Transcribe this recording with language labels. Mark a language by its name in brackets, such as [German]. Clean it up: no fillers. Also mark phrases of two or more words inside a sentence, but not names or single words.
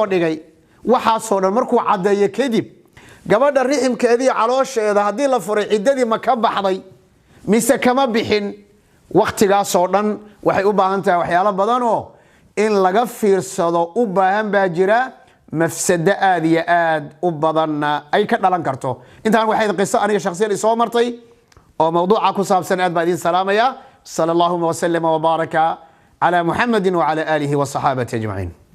[Somali] dhigay waxa soo dhan markuu cadeeyo kadib gabadha riximkeedii caloosheeda hadii la furay ciidadii ma ka baxday mise kama bixin waqtigaas oo dhan waxay u baahan tahay waxyaalo badan oo in laga fiirsado u baahan baa jira mafsada aad iyo aad u badanna ay ka dhalan karto intaan waxay qiso aniga shakhsiyan soo martay oo mawduuca ku saabsan aad baa idin salaamaya [Arabic] صلى الله وسلم وبارك على محمد وعلى آله وصحابته أجمعين